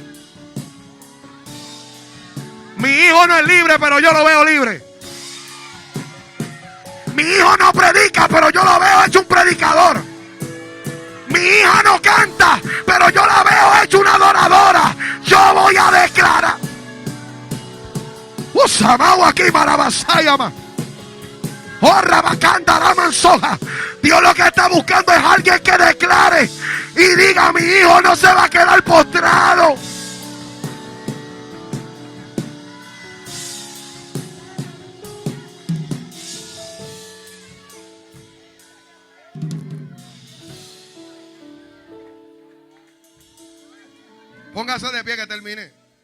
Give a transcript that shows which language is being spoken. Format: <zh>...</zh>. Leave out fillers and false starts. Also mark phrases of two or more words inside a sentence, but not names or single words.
<es>Mi hijo no es libre, pero yo lo veo libre. Mi hijo no predica, pero yo lo veo hecho un predicador. Mi hija no canta, pero yo la veo hecho una adoradora. Yo voy a declarar. Usamau aquí marabasayama. Oh, rabacanda ramansoja. Dios lo que está buscando es alguien que declare y diga, mi hijo no se va a quedar postrado. Póngase de pie que termine.</es>